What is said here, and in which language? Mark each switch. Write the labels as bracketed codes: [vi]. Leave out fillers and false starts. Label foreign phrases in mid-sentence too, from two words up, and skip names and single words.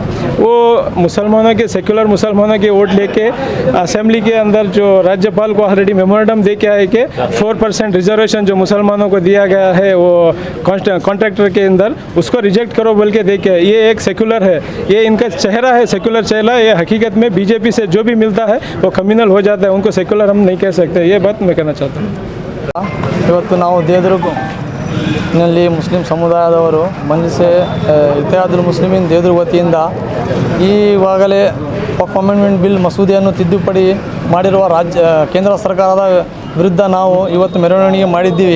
[hi] वो मुसलमानों के, सेक्युलर मुसलमानों के वोट लेके असेंबली के अंदर जो राज्यपाल को [en] already memorandum [hi] दे के आए कि 4% रिजर्वेशन जो मुसलमानों को दिया गया है वो कॉन्ट्रैक्टर के अंदर, उसको रिजेक्ट करो बोल के दे के। ये एक सेक्युलर है, ये इनका चेहरा है, सेक्युलर चेहरा। ये हकीकत में बीजेपी से जो भी मिलता है वो कम्युनल हो जाता है, उनको सेक्युलर हम नहीं कह सकते। ये बात मैं कहना चाहता हूँ। [kn] ಇವತ್ತು ನಾವು ದೇವದುರ್ಗನಲ್ಲಿ ಮುಸ್ಲಿಂ ಸಮುದಾಯದವರು ಬಂಧಿಸಿ ಇತಿಹಾದುಲ್ ಮುಸ್ಲಿಮೀನ್ ದೇವದುರ್ಗ ವತಿಯಿಂದ ಈವಾಗಲೇ ವಕ್ಫ್ ಅಮೆಂಡ್ಮೆಂಟ್ ಬಿಲ್ ಮಸೂದೆಯನ್ನು ತಿದ್ದುಪಡಿ ಮಾಡಿರುವ ಕೇಂದ್ರ ಸರ್ಕಾರದ ವಿರುದ್ಧ ನಾವು ಇವತ್ತು ಮೆರವಣಿಗೆ ಮಾಡಿದ್ದೀವಿ.